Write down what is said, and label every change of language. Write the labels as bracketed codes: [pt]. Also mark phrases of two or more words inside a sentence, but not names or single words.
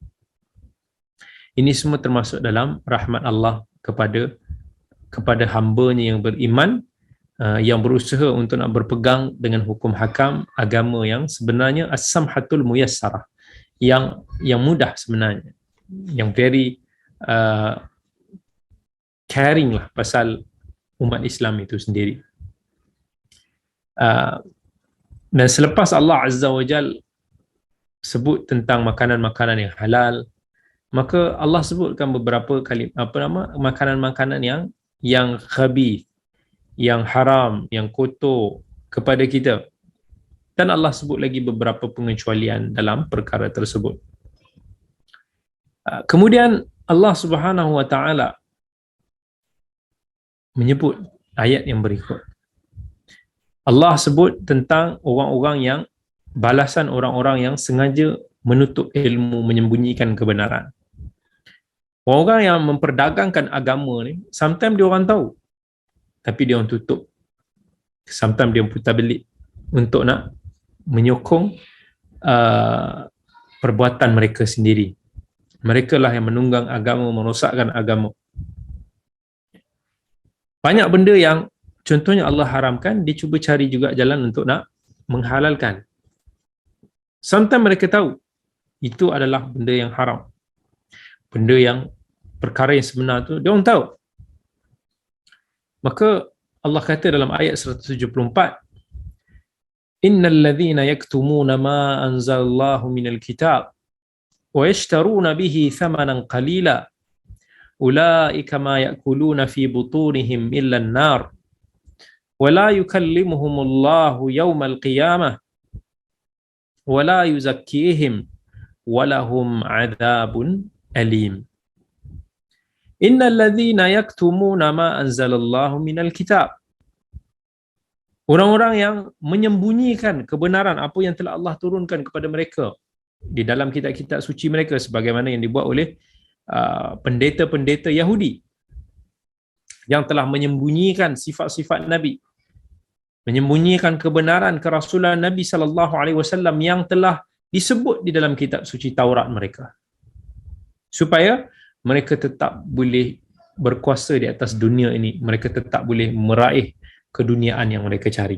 [ms] Ini semua termasuk dalam rahmat Allah kepada hamba-Nya yang beriman, yang berusaha untuk nak berpegang dengan hukum hakam agama yang sebenarnya [ar] السمحة الميسرة, [ms] yang mudah sebenarnya, yang [en] very caring [ms] lah pasal umat Islam itu sendiri. Dan selepas Allah [ar] عز وجل [ms] sebut tentang makanan-makanan yang halal, maka Allah sebutkan beberapa kali makanan-makanan yang khabith, yang haram, yang kotor kepada kita. Dan Allah sebut lagi beberapa pengecualian dalam perkara tersebut. Kemudian Allah [ar] سبحانه وتعالى [ms] menyebut ayat yang berikut. Allah sebut tentang orang-orang yang balasan orang-orang yang sengaja menutup ilmu, menyembunyikan kebenaran. Orang yang memperdagangkan agama ni, sometimes dia orang tahu, tapi dia orang tutup. Sometimes dia putar belik untuk nak menyokong perbuatan mereka sendiri. Mereka lah yang menunggang agama, merosakkan agama. Banyak benda yang contohnya Allah haramkan, dia cuba cari juga jalan untuk nak menghalalkan. Sometimes mereka tahu itu adalah benda yang haram, benda yang perkara yang sebenar tu dia orang tahu. Maka Allah kata dalam ayat 174, [ar] إن الذين يكتمون ما أنزل الله من الكتاب ويشترون به ثمنا قليلا أولئك ما يأكلون في بطونهم إلا النار ولا يكلمهم الله يوم القيامة ولا يزكيهم ولهم عذاب أليم. إن الذين يكتمون ما أنزل الله من الكتاب, [ms] orang-orang yang menyembunyikan kebenaran apa yang telah Allah turunkan kepada mereka di dalam kitab-kitab suci mereka, sebagaimana yang dibuat oleh pendeta-pendeta Yahudi yang telah menyembunyikan sifat-sifat Nabi, menyembunyikan kebenaran kerasulan Nabi [ar] صلى الله عليه وسلم [ms] yang telah disebut di dalam kitab suci Taurat mereka, supaya mereka tetap boleh berkuasa di atas dunia ini, mereka tetap boleh meraih keduniaan yang mereka cari.